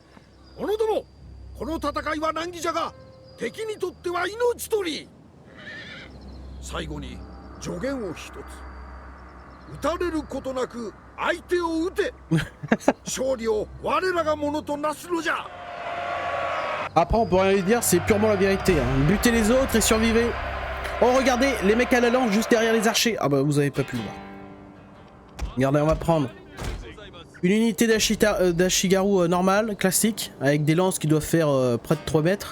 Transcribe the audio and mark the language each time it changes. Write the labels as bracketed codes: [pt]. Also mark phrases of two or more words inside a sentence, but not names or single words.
[ja] 者ども、この戦いは難儀じゃが、敵にとっては命取り。最後に助言を一つ。撃たれることなく相手を撃て。勝利を我らがものとなすのじゃ。 [fr] Après, on peut rien lui dire, c'est purement la vérité. Hein. Butez les autres et survivez. Oh, regardez, les mecs à la lance juste derrière les archers. Ah bah, vous avez pas pu le voir. Regardez, on va prendre une unité d'Ashigaru normale, classique, avec des lances qui doivent faire près de 3 mètres.